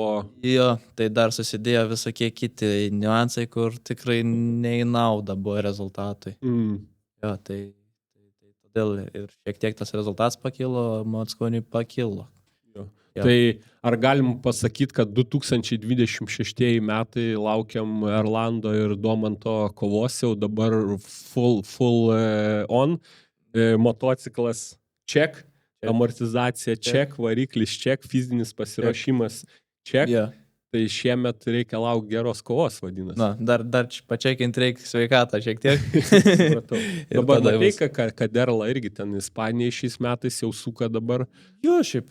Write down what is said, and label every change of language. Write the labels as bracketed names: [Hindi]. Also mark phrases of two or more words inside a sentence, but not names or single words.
[Lithuanian] Jo, tai dar susidėjo visokie kiti niuansai, kur tikrai ne į naudą buvo rezultatui. Jo, tai todėl ir šiek tiek tas rezultatas pakilo, Mackoniui pakilo. Tai ar galim pasakyti, kad 2026 metai laukiam Erlando ir Domanto kovos, jau dabar [English] full on, [Lithuanian] motociklas check, amortizacija check, variklis check, fizinis pasiruošimas check. Tai šiemet reikia laukti geros kovos, vadinasi. Dar pačekinti reikia sveikatą šiek tiek. Dabar matai, kad Erla irgi ten Ispanija šiais metais jau suka dabar. Jo, šiaip...